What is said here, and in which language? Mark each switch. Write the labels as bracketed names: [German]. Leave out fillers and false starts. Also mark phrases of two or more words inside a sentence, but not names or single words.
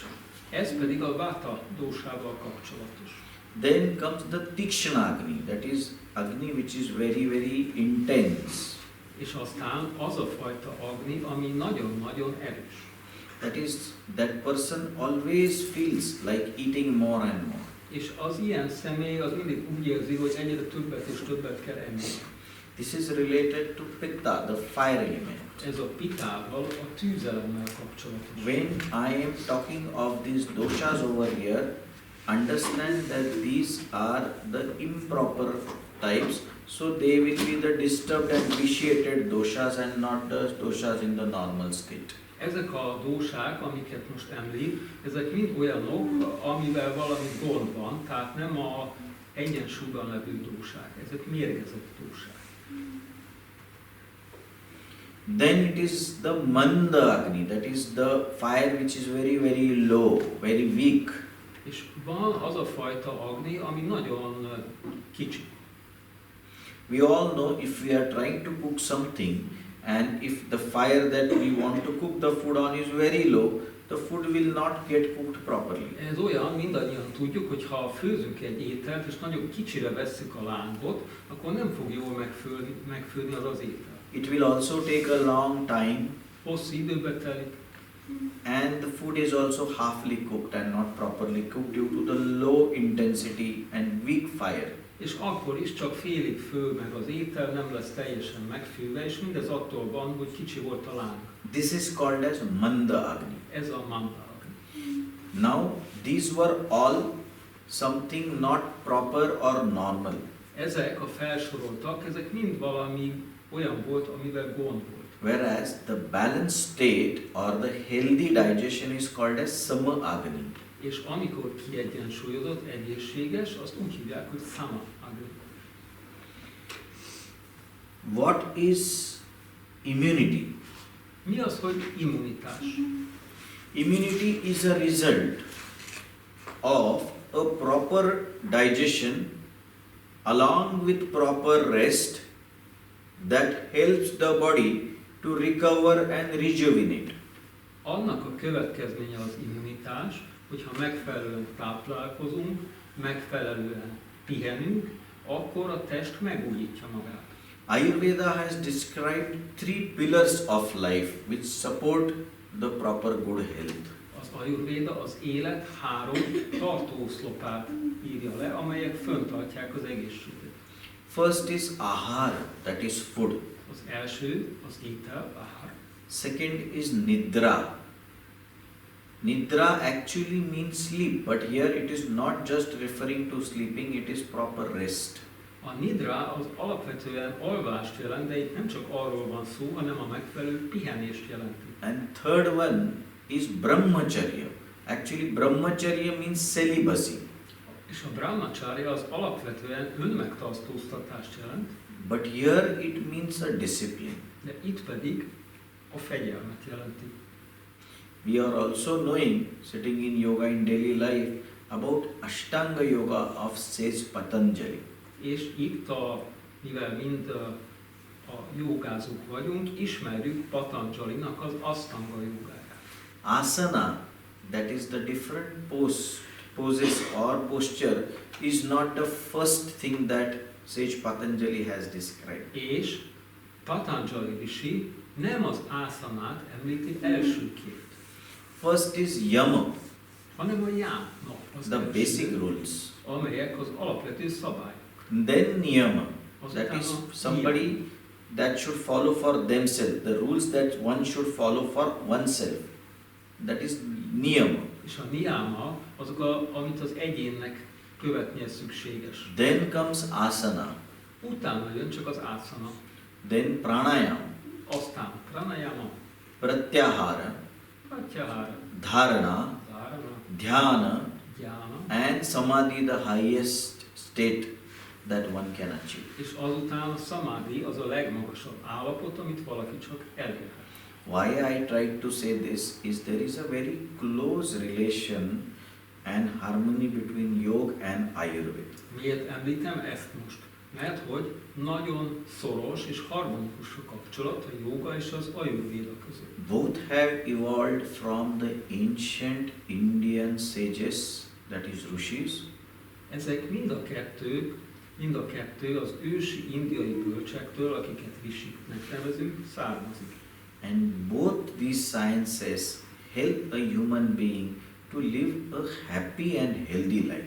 [Hungarian] Ez pedig a Vata dósával kapcsolatos. [English] Then comes the Tikshana Agni, that is Agni which is very, very intense. [Hungarian] És aztán az a fajta agni, ami nagyon-nagyon erős. [English] That person always feels like eating more and more. [Hungarian] És az ilyen személy az mindig úgy érzi, hogy egyre többet és többet kell enni. [English] This is related to Pitta, the fire element. [Hungarian] Ez a pitával, a tűzelemmel kapcsolatos. [English] When I am talking of these doshas over here, understand that these are the improper types, so they will be the disturbed and vitiated doshas and not the doshas in the normal state. [Hungarian] Ezek a dósák, amiket most említ, ezek mind olyanok, amivel valami gond van, tehát nem a egyensúlyban levő dósák, ezek mérgezett dósák. [English] Then it is the Manda Agni, that is the fire which is very, very low, very weak. [Hungarian] És van az a fajta agni, ami nagyon kicsi. [English] We all know if we are trying to cook something and if the fire that we want to cook the food on is very low, the food will not get cooked properly. [Hungarian] Ez olyan, mindannyian tudjuk, hogy ha főzünk egy ételt és nagyon kicsire vesszük a lángot, akkor nem fog jól megfőzni az az étel. [English] It will also take a long time [Hungarian] Hosszú időbe telik, [English] and the food is also halfly cooked and not properly cooked due to the low intensity and weak fire. [Hungarian] és akkor is csak félig fő meg az étel, nem lesz teljesen megfőve, és mindez attól van, hogy kicsi volt a láng. [English] This is called as Manda Agni. [Hungarian] Ez a manda agni. [English] Now, these were all something not proper or normal. [Hungarian] Ezek a felsoroltak, ezek mind valami olyan volt, amivel gond volt. [English] Whereas the balanced state or the healthy digestion is called as Sama Agni. [Hungarian] És amikor kiegyensúlyozott, egészséges, azt úgy hívják, hogy sama agni. [English] What is immunity? [Hungarian] Mi az, hogy immunitás? [English] Immunity is a result of a proper digestion along with proper rest that helps the body to recover and rejuvenate. [Hungarian] Annak a következménye az immunitás, hogyha megfelelően táplálkozunk, megfelelően pihenünk, akkor a test megújítja magát. [English] Ayurveda has described 3 pillars of life which support the proper good health. [Hungarian] Az Ayurveda az élet 3 tartóoszlopát írja le, amelyek föntartják az egészséget. [English] First is ahara, that is food. [Hungarian] Az első az étel, ahár. [English] Second is nidra. Nidra actually means sleep, but here it is not just referring to sleeping, it is proper rest. [Hungarian] A nidra az alapvetően alvást jelent, de itt nem csak arról van szó, hanem a megfelelő pihenést jelenti. [English] And third one is brahmacharya. Actually brahmacharya means celibacy. [Hungarian] És a brahmacharya az alapvetően önmegtartóztatást jelent, [English] But here it means a discipline. [Hungarian] de itt pedig a fegyelmet jelenti. [English] We are also knowing, sitting in yoga in daily life, about Ashtanga Yoga of says Patanjali. [Hungarian] És itt, mivel mind a jogázók vagyunk, ismerjük Patanjalinak az Ashtanga jogáját. [English] Asana, that is the different poses or posture, is not the first thing that Sage Patanjali has described. [Hungarian] És Patanjali Rishi nem az ászanát említi elsőként, [English] First is yama, [Hungarian] hanem a jámnak az [English] the [Hungarian] első, [English] basic rules. [Hungarian] amelyek az alapvető szabályok. [English] Then niyama, [Hungarian] Azután [English] that is [Hungarian] a [English] somebody that should follow for themselves, the rules that one should follow for oneself. That is niyama. [Hungarian] És a niyama azok, amit az egyénnek követnie szükséges. [English] Then comes asana, [Hungarian] Utána jön csak az ásana, [English] then pranayama, [Hungarian] aztán pranayama, [English] pratyahara, [Hungarian] pratyahara, [English] dharana, [Hungarian] dharana, [English] dhyana, [Hungarian] dhyana, [English] and samadhi, the highest state that one can achieve. [Hungarian] és azután a samadhi az a legmagasabb állapot, amit valaki csak elérhet. [English] Why I tried to say this is there is a very close relation and harmony between yoga and Ayurveda. [Hungarian] Miért említem ezt most? Mert hogy nagyon szoros és harmonikus a kapcsolat a jóga és az Ayurveda között. [English] Both have evolved from the ancient Indian sages, that is rishis, [Hungarian] Ezek mind a kettő az ősi indiai bölcsektől, akiket risiknek nevezünk, származik. [English] and both these sciences help a human being to live a happy and healthy life.